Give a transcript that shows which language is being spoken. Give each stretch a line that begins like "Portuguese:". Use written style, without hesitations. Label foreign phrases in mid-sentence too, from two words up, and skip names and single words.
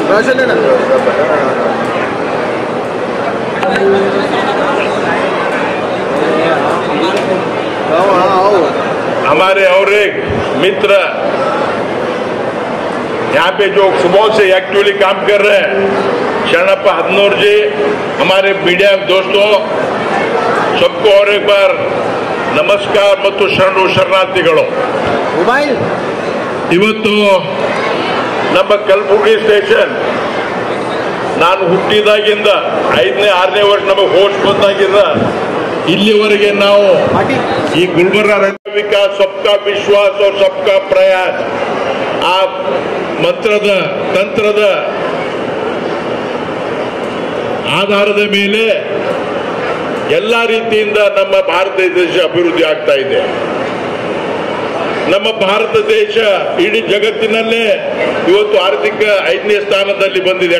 Hindi: हमारे और एक मित्र यहाँ पे जो सुबह से एक्टिवली काम कर रहे हैं, शरणप्पा हदनूर जी, हमारे मीडिया दोस्तों, सबको और एक बार नमस्कार
Kannada: ಮತ್ತು ಶರಣಾರ್ಥಿಗಳು। ಇವತ್ತು ನಮ್ಮ ಕಲಬುರಗಿ ಸ್ಟೇಷನ್ ನಾನು ಹುಟ್ಟಿದಾಗಿಂದ 5ನೇ 6ನೇ ವರ್ಷ ನಮಗೆ ಹೋಸ್ಟ್ ಬಂದಾಗಿಂದ ಇಲ್ಲಿವರೆಗೆ ನಾವು ಈ ಗುಲ್ಬರ್ಗಾ ವಿಕಾಸ
Hindi: सबका विश्वास और सबका प्रयास
Kannada: ಆ ಮಂತ್ರದ ತಂತ್ರದ ಆಧಾರದ ಮೇಲೆ ಎಲ್ಲ ರೀತಿಯಿಂದ ನಮ್ಮ ಭಾರತ ದೇಶ ಅಭಿವೃದ್ಧಿ ಆಗ್ತಾ ಇದೆ। ನಮ್ಮ ಭಾರತ ದೇಶ ಇಡೀ ಜಗತ್ತಿನಲ್ಲೇ ಇವತ್ತು ಆರ್ಥಿಕ 5ನೇ ಸ್ಥಾನದಲ್ಲಿ ಬಂದಿದೆ।